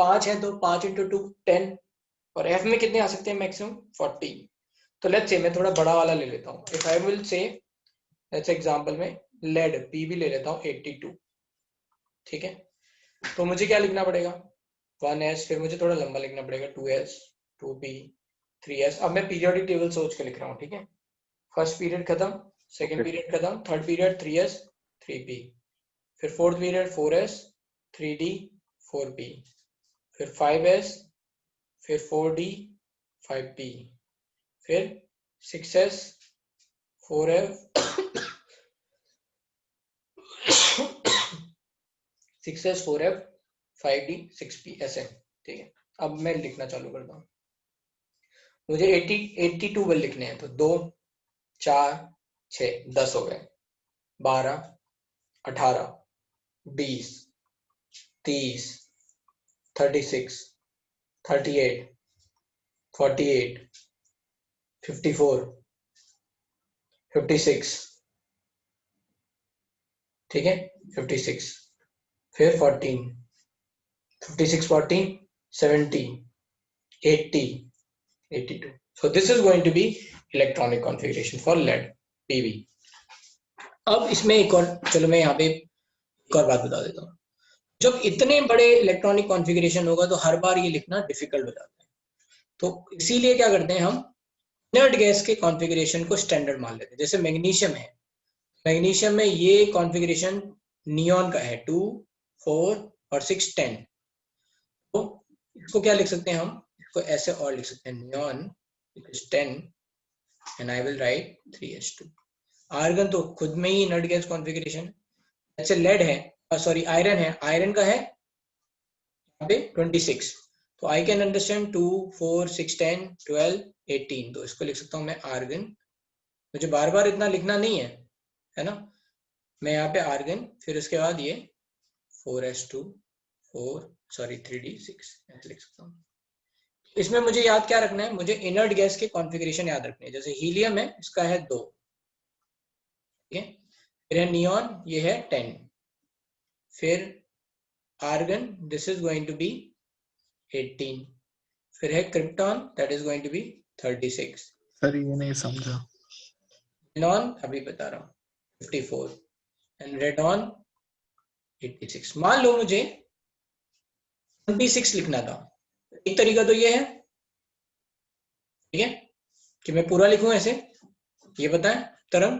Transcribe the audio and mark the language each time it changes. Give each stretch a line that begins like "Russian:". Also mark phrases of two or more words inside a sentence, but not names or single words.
Hindi: 5 है, तो 5 × 2 10। और एफ में कितने आ सकते हैं मैक्सिमम? 40। तो
English: let's say
Hindi: मैं थोड़ा बड़ा वाला ले लेता हूँ।
English: if I will say let's example
Hindi: में लेड पी भी ले लेता हूँ 82। ठीक है, तो मुझे क्या लिखना पड़ेगा? 1s, फिर मुझे थोड़ा लंबा लिखना पड़ेगा 2s 2p 3s। अब मैं पीरियोडिक टेबल सोच के लिख रहा हूँ। ठीक है,
English: first period
Hindi: खत्म,
English: second period
Hindi: खत्म,
English: third period
Hindi: 3s 3p, फिर
English: fourth period
Hindi: 4s 3d 4p, फिर 5s, फिर 4d 5p, फिर 6s 4f 6s 4f 5d 6p ऐसे। ठीक है, अब मैं लिखना चालू करता हूँ। मुझे 82 बल लिखने हैं, तो 2 4 6 10 हो गए, 12 18 20 30 36 38 48 54 56। ठीक है, 56, फिर 14 56 14 70 80 82।
English: So this is going to be electronic configuration for lead PV।
Hindi: अब इसमें एक और, चलो मैं यहाँ पे एक और बात बता देता हूँ। जब इतने बड़े
English: electronic configuration
Hindi: होगा तो हर बार ये लिखना डिफिकल्ट हो जाता है। तो इसीलिए क्या करते हैं हम,
English: inert gas
Hindi: के कॉन्फ़िगरेशन को स्टैंडर्ड मान लेते हैं। जैसे मैग्नीशियम है, मैग्नीशियम में ये कॉन्फ़िगरेशन नियॉन का है 2 4 और 6 10। तो इसको क्या लिख सकते हैं हम, इसको ऐसे और लिख सकते हैं, नियॉन 10
English: and I will write
Hindi: 3s2। आर्गन तो खुद में ही
English: inert gas configuration.
Hindi: ऐसे लेड है, सॉरी आयरन है, आयरन का है यहाँ पे 26। तो
English: I can understand
Hindi: 2 4 6 10 12 18। तो इसको लिख सकता हूँ मैं आर्गन। मुझे बार बार इतना लिखना नहीं है ना। मैं यहाँ पे आर्गन, फिर उसके बाद ये 4s2 4 सॉरी 3d6 ऐसे लिख सकता हूँ। इसमें मुझे याद क्या रखना है, मुझे
English: inert gas
Hindi: के कॉन्फ़िगरेशन याद रखने हैं। जैसे हीलियम है, इसका है 2, ठीक है, फिर है नियॉन, ये है 10, फिर आर्गन
English: this is going to be
Hindi: 18, फिर है क्रिप्टॉन
English: that is going to be
Hindi: 36। सर ये नहीं समझा। नॉन अभी बता रहा हूँ 54 एंड रेडॉन 86। मान लो मुझे 26 लिखना था, एक तरीका तो ये है, ठीक है, कि मैं पूरा लिखूं ऐसे, ये बताएं तरंग।